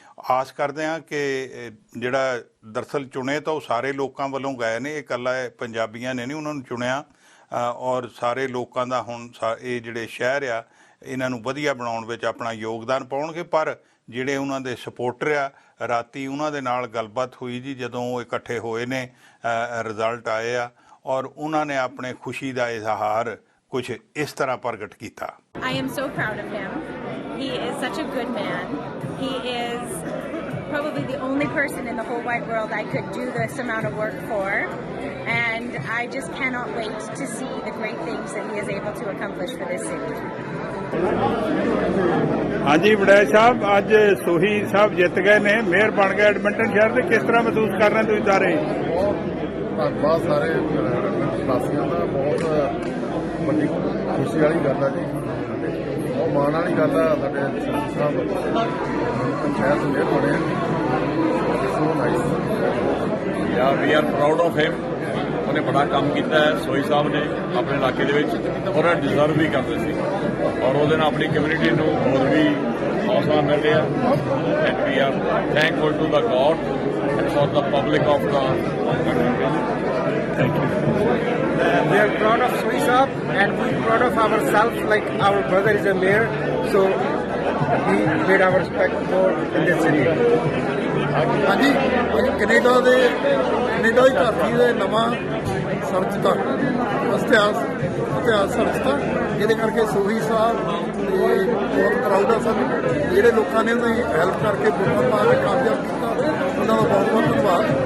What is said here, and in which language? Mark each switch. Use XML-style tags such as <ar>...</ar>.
<pa>ਆਸ ਕਰਦੇ ਹਾਂ ਕਿ ਜਿਹੜਾ ਦਰਅਸਲ ਚੁਣੇ ਤਾਂ ਉਹ ਸਾਰੇ ਲੋਕਾਂ ਵੱਲੋਂ ਗਏ ਨੇ, ਇਹ ਇਕੱਲਾ ਪੰਜਾਬੀਆਂ ਨੇ ਨਹੀਂ ਉਹਨਾਂ ਨੂੰ ਚੁਣਿਆ, ਔਰ ਸਾਰੇ ਲੋਕਾਂ ਦਾ ਹੁਣ ਇਹ ਜਿਹੜੇ ਸ਼ਹਿਰ ਆ ਇਹਨਾਂ ਨੂੰ ਵਧੀਆ ਬਣਾਉਣ ਵਿੱਚ ਆਪਣਾ ਯੋਗਦਾਨ ਪਾਉਣਗੇ। ਪਰ ਜਿਹੜੇ ਉਹਨਾਂ ਦੇ ਸਪੋਰਟਰ ਆ, ਰਾਤੀ ਉਹਨਾਂ ਦੇ ਨਾਲ ਗੱਲਬਾਤ ਹੋਈ ਜੀ ਜਦੋਂ ਉਹ ਇਕੱਠੇ ਹੋਏ ਨੇ, ਰਿਜ਼ਲਟ ਆਏ ਆ, ਔਰ ਉਹਨਾਂ ਨੇ ਆਪਣੇ ਖੁਸ਼ੀ ਦਾ ਇਜ਼ਹਾਰ ਕੁਝ ਇਸ ਤਰ੍ਹਾਂ ਪ੍ਰਗਟ ਕੀਤਾ।</pa> <en>I am so proud of him. He is such a good man. He is probably the only person in the whole wide world I could do this amount of work for. And I just cannot wait to see the great things that he is able to accomplish for this city.</en> <pa>ਹਾਂਜੀ ਵੜੈਚ ਸਾਹਿਬ, ਅੱਜ ਸੋਹੀ ਸਾਹਿਬ ਜਿੱਤ ਗਏ ਨੇ, mayor ਬਣ ਗਏ Edmonton ਸ਼ਹਿਰ ਦੇ। ਕਿਸ ਤਰ੍ਹਾਂ ਮਹਿਸੂਸ ਕਰ ਰਹੇ ਤੁਸੀਂ ਸਾਰੇ? ਧੰਨਵਾਦ ਸਾਰੇ ਵਾਸੀਆਂ ਦਾ, ਬਹੁਤ ਵੱਡੀ ਖੁਸ਼ੀ ਵਾਲੀ ਗੱਲ ਆ ਜੀ, ਬਹੁਤ ਮਾਣ ਵਾਲੀ ਗੱਲ ਆ। ਸਾਡੇ ਸਾਹਿਬ ਸ਼ਹਿਰ ਤੋਂ ਮੇਅਰ ਬਣੇ,</pa> <en>So nice. Yeah we are proud of him.</en> <pa>ਉਹਨੇ ਬੜਾ ਕੰਮ ਕੀਤਾ ਹੈ ਸੋਹੀ ਸਾਹਿਬ ਨੇ ਆਪਣੇ ਇਲਾਕੇ ਦੇ ਵਿੱਚ, ਔਰ ਡਿਜ਼ਰਵ ਵੀ ਕਰਦੇ ਸੀ, ਔਰ ਉਹਦੇ ਨਾਲ ਆਪਣੀ ਕਮਿਊਨਿਟੀ ਨੂੰ ਹੋਰ ਵੀ ਹੌਸਲਾ ਮਿਲ ਰਿਹਾ।</pa> <en>And we are thankful to the god and for the public of the country. Thank you. We are proud of Sohi Saab and we are proud of ourselves, like our brother is a mayor, so he made our respect more in this city.</en> <pa>ਹਾਂਜੀ, ਅੱਜ Canada ਦੀ ਧਰਤੀ ਦੇ ਨਵਾਂ ਸਰਜਤਾ ਇਤਿਹਾਸ ਸਰਜਤਾ, ਇਹਦੇ ਕਰਕੇ ਸੋਹੀ ਸਾਹਿਬ ਬਹੁਤ proud ਆ ਸਾਨੂੰ। ਜਿਹੜੇ ਲੋਕਾਂ ਨੇ ਉਹਦੀ ਹੈਲਪ ਕਰਕੇ ਵੋਟਾਂ ਪਾ ਕੇ ਕਾਮਯਾਬ ਕੀਤਾ, ਉਹਨਾਂ ਦਾ ਬਹੁਤ ਬਹੁਤ ਧੰਨਵਾਦ।</pa>